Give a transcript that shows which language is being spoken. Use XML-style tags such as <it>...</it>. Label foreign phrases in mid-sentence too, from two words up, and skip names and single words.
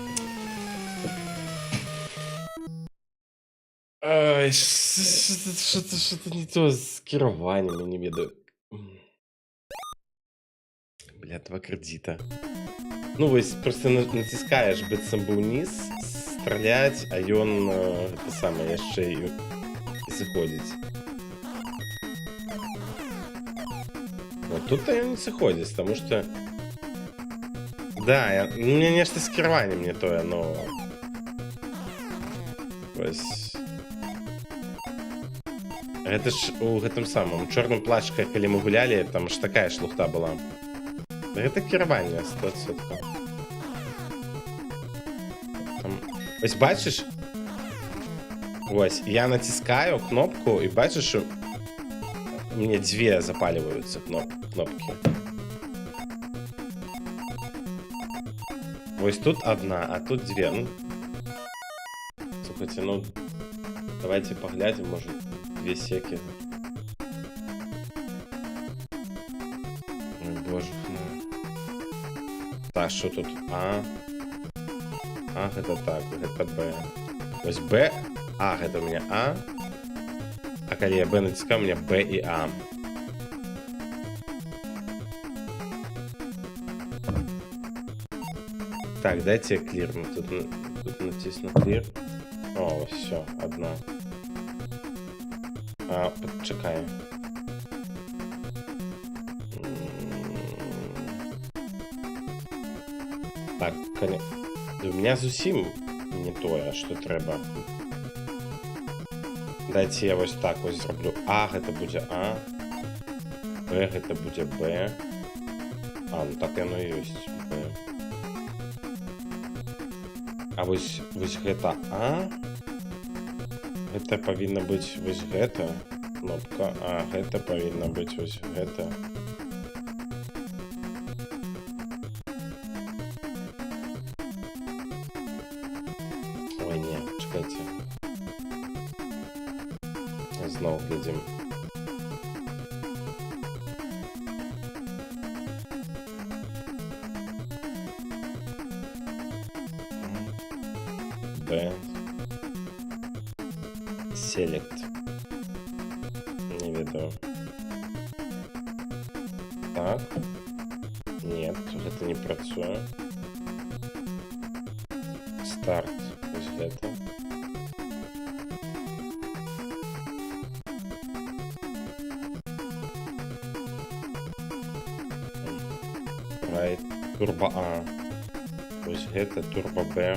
<ru>Ай, что-то не то</ru> <uk>з керуванням,</uk> <be>я не ведаю.</be> <ru>Бля, 2 кредита.</ru> <be>Ну, вось просто націскаєш быццам бы ўніз, страляць, а ён это самае яшчэ і сыходзіць. Вот тут-то ён не сыходзіць, таму што да,</be> <ru>у меня</ru> <be>нешта з кіраваннем не тое, но вось гэта ж у гэтым самым чорным плашчыка, калі мы гулялі, там ж такая шлухта была. Гэта кіраванне 100%. Там...</be> <uk>Ось бачиш? Ось, я натискаю кнопку і бачиш, що мне 2 запалюються кнопки. Ось тут 1, а тут 2.</uk> <ru>Ну, слухайте, ну давайте поглядим, может 2 секи. Ой, боже.</ru> <uk>Так, що тут? А,</uk> <be>гэта так, гэта Б. Ось Б, А, гэта</be> <ru>у меня</ru> <be>А. А калі я Б натискаю,</be> <ru>у меня</ru> <be>Б і А.</be> <ru>Так, дайте клирну.</ru> <uk>Тут натисну клир. О, все, 1.</uk> <be>А, почекай. Так,</be> <ru>у меня</ru> <be>зусім не тое, что трэба. Дайте я вось так вось зроблю. А, гэта будзе А. Б, гэта будзе Б. А, ну так яно і ёсць. Б. А вось гэта А. Гэта павінна быць вось гэта кнопка. А, гэта павінна быць вось гэта.</be> <uk>Ой, не, чекайте. Знову глядим. Б.</uk> <ru>Select. Не видно. Так. Нет, это не працуе.</ru> <be>Старт. Ось гэта.</be> <en>Right.</en> <be>Турбо А. Ось гэта, турбо Б.</be>